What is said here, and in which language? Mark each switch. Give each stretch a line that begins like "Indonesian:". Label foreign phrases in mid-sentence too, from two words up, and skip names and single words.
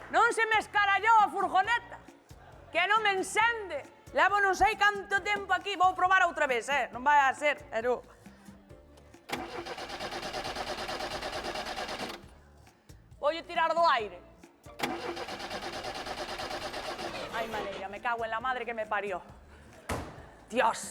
Galician: non se me escarallou a furgoneta, que non me encende. Levo non sei canto tempo aquí, vou probar outra vez, non vai a ser, pero... Voulle tirar do aire. Ai, maneira,
Spanish: me cago en la madre que me parió. Dios.